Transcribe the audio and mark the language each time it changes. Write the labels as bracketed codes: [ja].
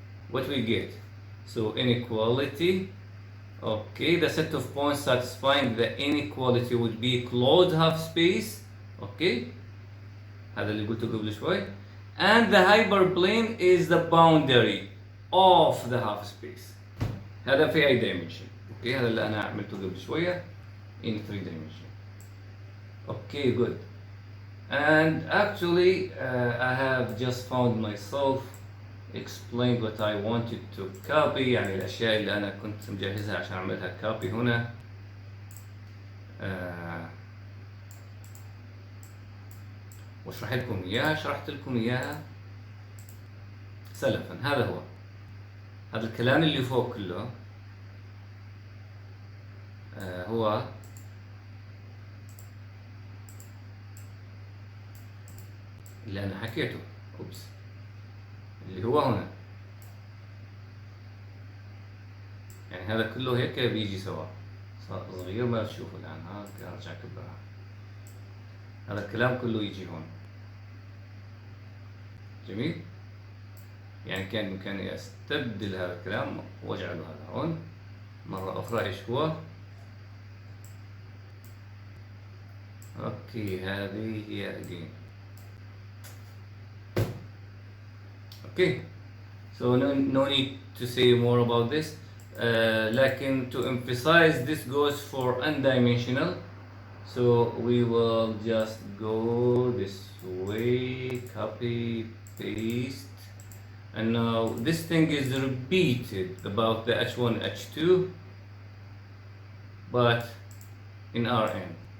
[en] What we get? So inequality, okay, the set of points satisfying the inequality would be closed half space, okay, [ar] هذا اللي قلته قبل شوي, [en] and the hyperplane is the boundary of the half space. [ar] هذا في أي dimension, okay, هذا اللي أنا عملته قبل شوية [en] in 3 dimension. Okay, good. And actually I have just found myself explained what I wanted to copy, [ar] يعني الأشياء اللي أنا كنت مجهزها عشان أعملها [en] copy هنا. [ar] واشرح لكم إياها، شرحت لكم إياها سلفا. هذا هو، هذا الكلام اللي فوق كله هو اللي أنا حكيته، اللي هو هنا، يعني هذا كله هيك بيجي سوا، صغير ما تشوفه الآن، ها أرجع كبرها، هذا الكلام كله يجي هون. جميل؟ يعني كان بإمكاني أستبدل هذا الكلام وأجعله هذا هون مرة أخرى. إيش هو؟ أوكي، هذه هي again. [en] Okay, so no need to say more about this. لكن to emphasize, this goes for n-dimensional. So we will just go this way, copy, paste, and now this thing is repeated about the h1, h2, but in Rn.